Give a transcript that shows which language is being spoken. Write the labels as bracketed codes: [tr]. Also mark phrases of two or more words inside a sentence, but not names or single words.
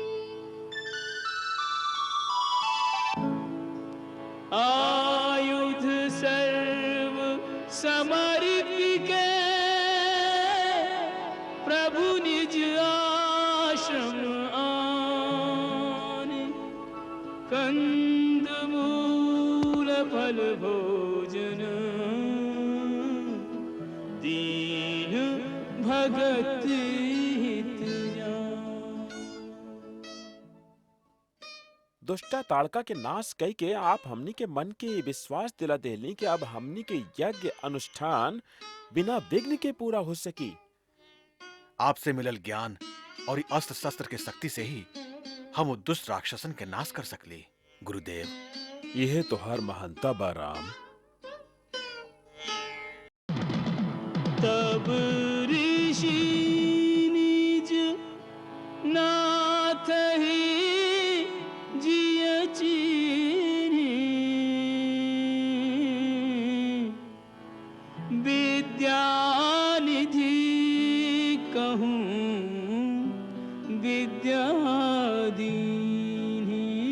[awa] आयुध सर्व समर्पित के प्रभु निज आश्रम आने, कंद मूल फल भोजन दीन भगत हित जान। [bho] दुष्टा ताड़का के नाश कई के आप हमनी के मन के विश्वास दिला देली कि अब हमनी के यज्ञ अनुष्ठान बिना विघ्न के पूरा हो सकी। आपसे मिलल ज्ञान और ई अस्त्र शस्त्र के शक्ति से ही हम उस दुष्ट राक्षसन के नाश कर सकली। गुरुदेव, यह तोहार महानता बा राम। [awa] तब ऋषि निज नाथ ही जिय चीनी, विद्या निधि कहूँ विद्या दीनी,